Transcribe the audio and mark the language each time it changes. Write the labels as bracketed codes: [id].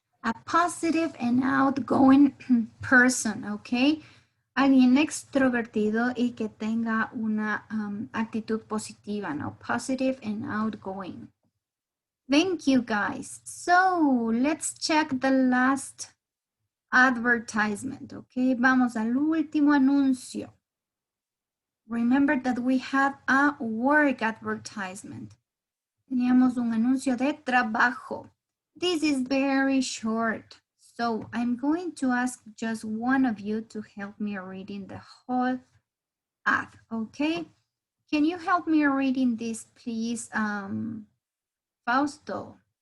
[en] A positive and outgoing person, okay? [es] Alguien extrovertido y que tenga una actitud positiva, ¿no? [en] Positive and outgoing. Thank you, guys. So, let's check the last advertisement, okay? [es] Vamos al último anuncio. [en] Remember that we have a work advertisement. [es] Teníamos un anuncio de trabajo. [en] This is very short. So I'm going to ask just one of you to help me reading the whole ad, okay? Can you help me reading this, please, Fausto?